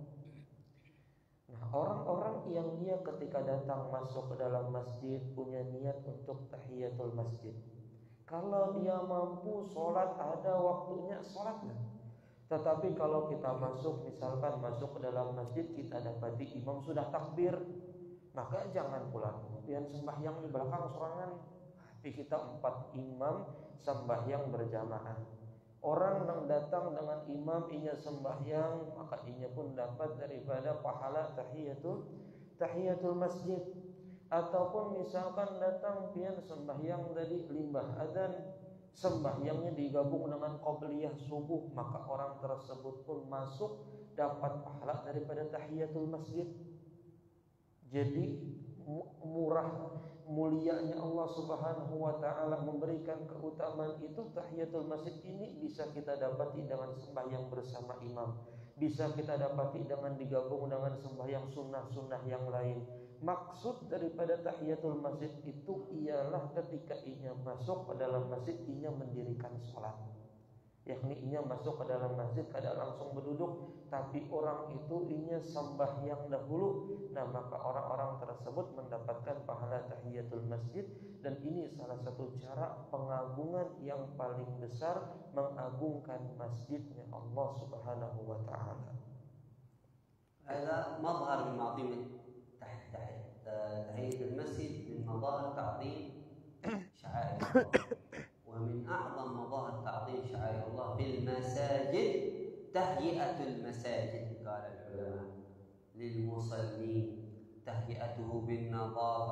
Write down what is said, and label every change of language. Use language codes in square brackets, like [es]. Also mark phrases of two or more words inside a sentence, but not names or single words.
[id] Nah, orang-orang yang dia ketika datang masuk ke dalam masjid punya niat untuk [ar] تحية المسجد, [id] kalau dia mampu sholat, ada waktunya sholatlah. Tetapi kalau kita misalkan masuk ke dalam masjid, kita dapati imam sudah takbir, maka jangan pula kemudian sembahyang di belakang sorangan. Tapi kita 4 imam sembahyang berjamaah. Orang yang datang dengan imam inya sembahyang, maka inya pun dapat daripada pahala [ar] تحية المسجد. [id] Ataupun misalkan datang pian sembahyang dari limbah adzan, sembahyangnya digabung dengan qobliyah subuh, maka orang tersebut pun masuk dapat pahala daripada [ar] تحية المسجد. [id] Jadi mulianya Allah [ar] سبحانه وتعالى [id] memberikan keutamaan itu. [ar] تحية المسجد [id] ini bisa kita dapati dengan sembahyang bersama imam, bisa kita dapati dengan digabung dengan sembahyang sunnah-sunnah yang lain. Maksud daripada [ar] تحية المسجد [id] itu ialah ketika inya masuk ke dalam masjid, inya mendirikan sholat, yakni inya masuk ke dalam masjid kada langsung berduduk, tapi orang itu inya sembahyang dahulu. Nah, maka orang-orang tersebut mendapatkan pahala [ar] تحية المسجد, [id] dan ini salah satu cara pengagungan yang paling besar, mengagungkan masjidnya Allah [ar] سبحانه وتعالى. هذا مظهر من معظم تحية المسجد، من مظاهر تعظيم شعائر الله. ومن أعظم مظاهر تعظيم شعائر الله في المساجد تهيئة المساجد، قال العلماء، للمصلين، تهيئته بالنظافة،